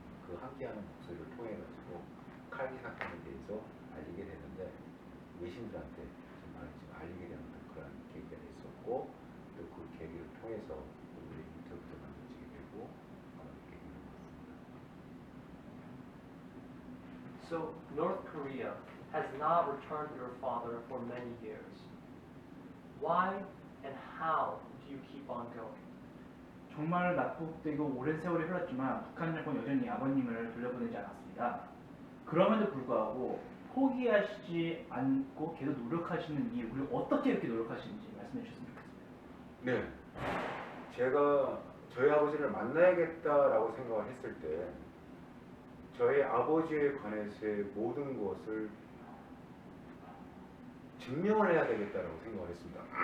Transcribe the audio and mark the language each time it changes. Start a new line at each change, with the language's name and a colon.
Korean: 그 함께하는 목소리를 통해 가지고 칼기 사건에 대해서 알리게 됐는데 외신들한테 좀 많이 좀 알리게 되는 그런 계기가 됐었고 또 그 계기를 통해서 우리 인터뷰도 만들어지게 되고 이렇게 되는 것 같습니다.
English: So North Korea has not returned your father for many years. Why and how do you keep on going?
Korean: 정말 납북되고 오랜 세월이 흘렀지만 북한 정권 여전히 아버님을 돌려보내지 않았습니다. 그럼에도 불구하고 포기하시지 않고 계속 노력하시는 이유 그리고 어떻게 이렇게 노력하시는지 말씀해 주셨으면 좋겠습니다. 네, 제가 저희 아버지를 만나야겠다라고 생각을 했을 때 저희 아버지에 관해서의 모든 것을 증명을 해야 되겠다라고 생각을 했습니다.